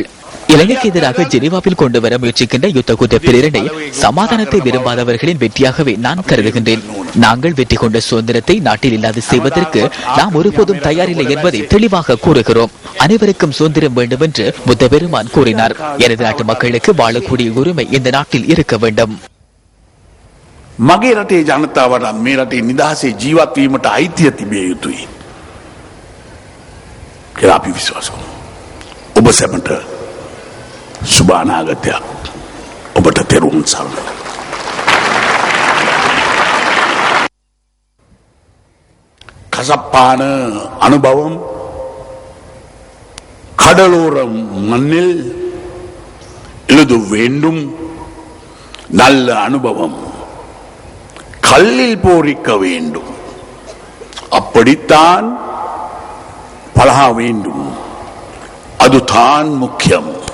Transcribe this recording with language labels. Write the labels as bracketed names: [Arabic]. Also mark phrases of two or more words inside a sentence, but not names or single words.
[Tamil] இலங்கைக்கு எதிராக ஜெனீவாவில் கொண்டு வர முயற்சிக்கின்ற யுத்த குற்ற பிரேரணை சமாதானத்தை விரும்பாதவர்களின் வெற்றியாகவே நான் கருதுகின்றேன். நாங்கள் வெற்றி கொண்ட சுதந்திரத்தை நாட்டில் இல்லாது செய்வதற்கு நாம் ஒருபோதும் தயாரில்லை என்பதை தெளிவாக கூறுகிறோம். அனைவருக்கும் சுதந்திரம் வேண்டும் என்று புத்த பெருமான் கூறினார். எனது நாட்டு மக்களுக்கு வாழக்கூடிய உரிமை இந்த நாட்டில் இருக்க வேண்டும். [Sinhala] මගේ රටේ ජනතාවට මේ රටේ නිදහසේ ජීවත් වීමට අයිතිය තිබිය යුතුයි කියලා අපි විශ්වාස කරනවා. ඔබ සැමට සුබ අනාගතයක්. ඔබට තෙරුවන් සරණයි. [Tamil] கசப்பான அனுபவம், கடலோரம் மண்ணில் எழுத வேண்டும் நல்ல அனுபவம், கல்லில் போரிக்க வேண்டும், அப்படித்தான் பழக வேண்டும், அதுதான் முக்கியம்.